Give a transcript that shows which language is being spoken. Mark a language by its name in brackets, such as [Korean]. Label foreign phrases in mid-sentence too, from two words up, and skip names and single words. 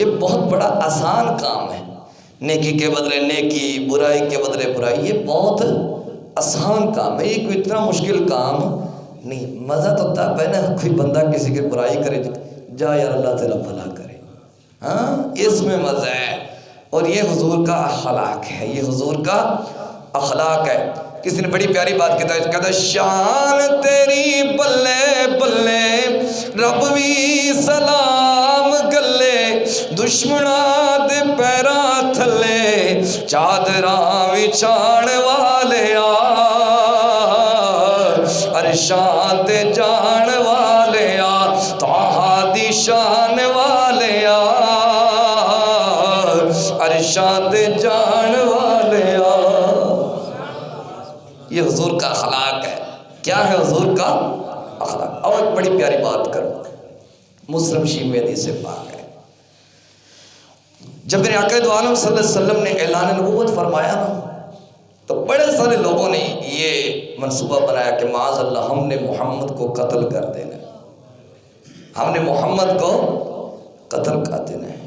[Urdu] یہ بہت بڑا آسان کام ہے، نیکی کے بدلے نیکی، برائی کے بدلے برائی، یہ بہت آسان کام ہے، یہ کوئی اتنا مشکل کام نہیں۔ مزہ تو تب ہے نا کوئی بندہ کسی کی برائی کرے، جا یار اللہ تیرا بھلا کرے، ہاں اس میں مزہ ہے۔ اور یہ حضور کا اخلاق ہے، یہ حضور کا اخلاق ہے۔ کسی نے بڑی پیاری بات کہتا ہے [Punjabi] شان تیری بلے بلے رب وی سلام گلے، دشمناں دے پیراں تھلے چادراں وچھاڑ والے آ، عرشاں تے جان والے آ، طٰہٰ دی شان والے آ، عرشاں تے جان والے آ۔ [Urdu] یہ حضور کا اخلاق ہے۔ کیا ہے حضور کا اخلاق؟ اور ایک بڑی پیاری بات کرو، مسلم شریف میں حدیث پاک ہے، جب میرے آقا دو عالم [Arabic] صلی اللہ علیہ وسلم [Urdu] نے اعلان نبوت فرمایا نا، تو بڑے سارے لوگوں نے یہ منصوبہ بنایا کہ [Arabic] معاذ اللہ [Urdu] ہم نے محمد کو قتل کر دینا ہے، ہم نے محمد کو قتل کر دینا ہے۔